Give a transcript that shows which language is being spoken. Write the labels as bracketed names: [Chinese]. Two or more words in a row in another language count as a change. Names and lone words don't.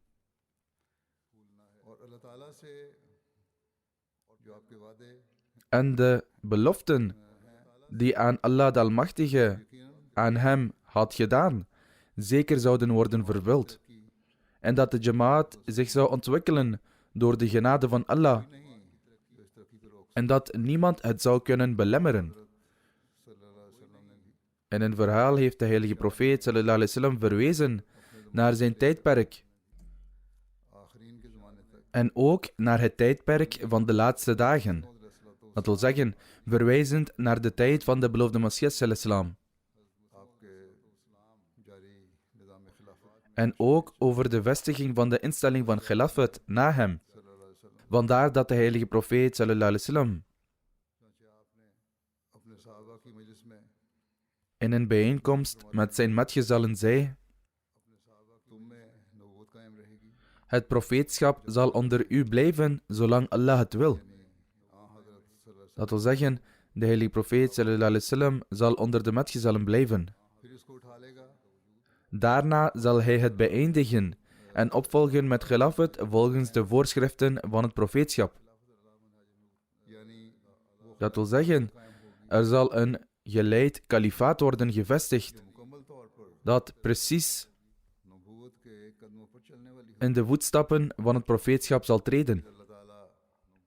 [Dutch] En de beloften die aan Allah de Almachtige aan hem had gedaan, zeker zouden worden vervuld. En dat de Jamaat zich zou ontwikkelen door de genade van Allah. En dat niemand het zou kunnen belemmeren. In een verhaal heeft de heilige profeet [Arabic] صلى الله عليه وسلم [Dutch] verwezen naar zijn tijdperk. En ook naar het tijdperk van de laatste dagen. Dat wil zeggen, verwijzend naar de tijd van de beloofde Messias sallam. En ook over de vestiging van de instelling van Khilafat na hem. Vandaar dat de heilige profeet [Arabic] صلى الله عليه وسلم [Dutch] in een bijeenkomst met zijn metgezellen zei: het profeetschap zal onder u blijven zolang Allah het wil. Dat wil zeggen, de heilige profeet [Arabic] صلى الله عليه وسلم [Dutch] zal onder de metgezellen blijven. Daarna zal hij het beëindigen en opvolgen met Khilafat volgens de voorschriften van het profeetschap. Dat wil zeggen, er zal een geleid kalifaat worden gevestigd dat precies in de voetstappen van het profeetschap zal treden.